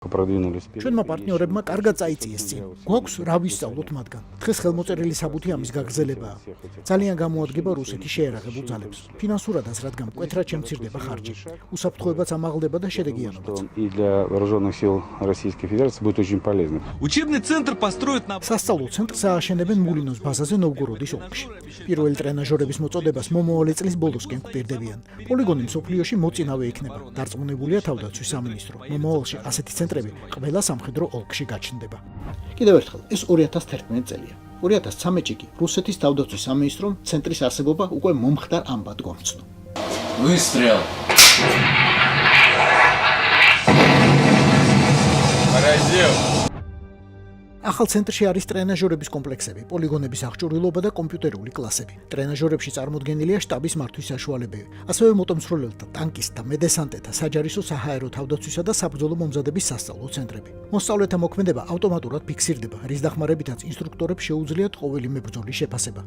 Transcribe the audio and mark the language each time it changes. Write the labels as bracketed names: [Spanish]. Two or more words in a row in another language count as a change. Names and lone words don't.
[Georgian] ჩვენმა პარტნიორებმა კარგად წაიწიეს წინ. გვაქვს რა ვისწავლოთ მათგან. დღეს ხელმოწერილი საბუთი ამის გაგრძელებაა. ძალიან გამოადგება რუსეთის შეერაღებულ ძალებს. ფინანსურადაც, რადგან მკვეთრად შემცირდება ხარჯი. უსაფრთხოებაც ამაღლდება და შედეგიანობაც. [Russian] Учебный центр построят на... [Georgian] სასწავლო ცენტრს ააშენებენ მულინოს ბაზაზე ნოვგოროდის ოლქში. პირველი ტრენაჟორების მოწოდებას მომავალი წლის ბოლოსკენ გვპირდებიან. პოლიგონი მსოფლიოში მოწინავე იქნება. დარწმუნებულია თავდაცვის სამინისტრო. მომავალში ასეთი ცენტრები ყველა სამხედრო ოლქში გაჩნდება. კიდევ ერთხელ, ეს 2011 წელია. 2013-ში კი რუსეთის თავდაცვის სამინისტრომ ცენტრის არსებობა უკვე მომხდარ ამბად გვამცნო. [Russian] Выстрел! Поразил! [Georgian] ახალ ცენტრში არის ტრენაჟორების კომპლექსები, პოლიგონების აღჭურვილობა და კომპიუტერული კლასები. ტრენაჟორებში წარმოდგენილია შტაბის მართვის საშუალებები, ასევე მოტომცროლელთა, ტანკისტთა, მედესანტეთა, საჯარისო საჰაერო თავდაცვისა და საბრძოლო მომზადების სასწავლო ცენტრები. მოსწავლეთა მოქმედება ავტომატურად ფიქსირდება, რის დახმარებითაც ინსტრუქტორებს შეუძლიათ ყოველი მებრძოლის შეფასება.